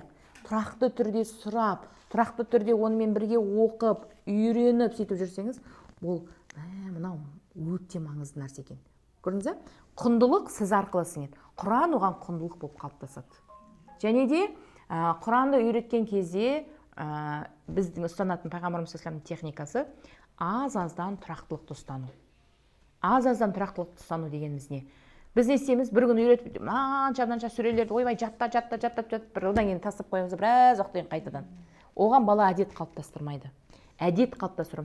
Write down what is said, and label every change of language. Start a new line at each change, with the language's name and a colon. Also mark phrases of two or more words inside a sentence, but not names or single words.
Kazakh: Тұрақты түрде сұрап, тұрақты түрде онымен бірге оқып, үйреніп сөйтіп жүрсеңіз, бұл мынау өте маңызды нәрсе екен. Көрдіңіз бе? Құндылық сіз арқылы сіңеді. Құран оған құндылық болып қалыптасады. Және де Құранды үйреткен кезде біздің ұстанатын пайғамбарымыз
Arabic: صلى الله عليه وسلم
Kazakh: техникасы аз-аздан тұрақтылықты ұстану. Аз-аздан тұрақтылықты ұстану дегеніміз не? Біз не істейміз? Bir күн үйретіп, мынанша сүрелерді ойбай жаттап, бір одан кейін тастап қоямыз, біраз уақыттан кейін қайтадан. Оған бала әдет қалыптастырмайды. Әдет қалыптастыру.